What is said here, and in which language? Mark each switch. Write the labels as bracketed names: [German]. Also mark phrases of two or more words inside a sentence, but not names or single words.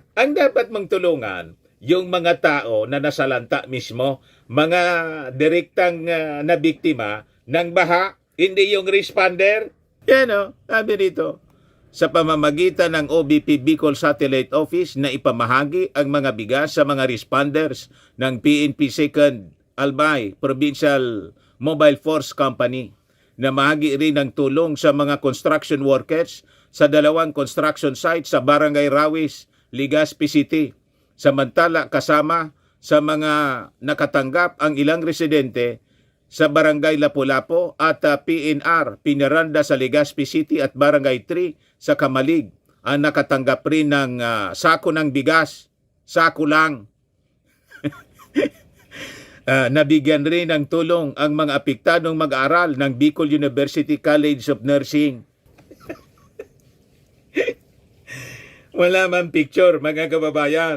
[Filipino] Ang dapat mong tulungan, yung mga tao na nasalanta mismo, mga direktang nabiktima ng baha, hindi yung responder. Yan sabi dito. Sa pamamagitan ng OBP Bicol Satellite Office na ipamahagi ang mga bigas sa mga responders ng PNP 2nd Albay Provincial Mobile Force Company na mahagi rin ng tulong sa mga [English] construction workers [Filipino] sa 2 [English] construction sites [Filipino] sa Barangay Rawis, Legazpi City. Samantala kasama sa mga nakatanggap ang ilang residente sa Barangay Lapu-Lapu at PNR, Pinaranda sa Legazpi City at Barangay 3 sa Kamalig. Ang nakatanggap rin ng sako ng bigas. Sako lang. Nabigyan rin ng tulong ang mga apektadong mag-aaral ng Bicol University College of Nursing. Wala man picture, mga kababayan.